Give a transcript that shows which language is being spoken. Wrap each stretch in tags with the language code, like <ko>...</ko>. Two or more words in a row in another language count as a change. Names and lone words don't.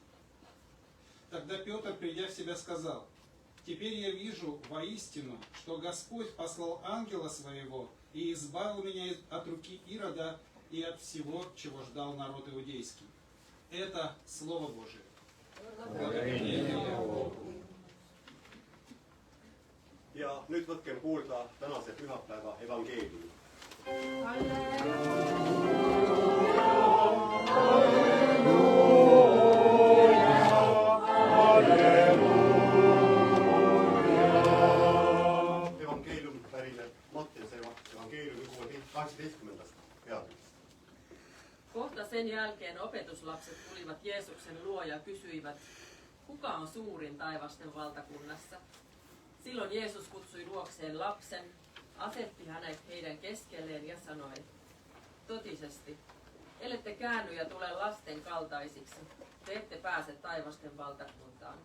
<ru>Тогда Петр, придя в себя, сказал, «Теперь я вижу воистину, что Господь послал ангела своего и избавил меня от руки Ирода и от всего, чего ждал народ иудейский». Это Слово Божие.</ru> <et>Ja nüüd võtkem kuulda tänase pühapäeva evangeeliumi. Evangeelium pärineb Mattiuse evangeeliumi 18. peatükist.</et> <fi>Kohta sen jälkeen opetuslapset tulivat Jeesuksen luo ja kysyivät, kuka on suurin taivasten valtakunnassa? Silloin Jeesus kutsui luokseen lapsen, asetti hänet heidän keskelleen ja sanoi, totisesti, ellette käänny ja tule lasten kaltaisiksi, te ette pääse taivasten valtakuntaan.</fi>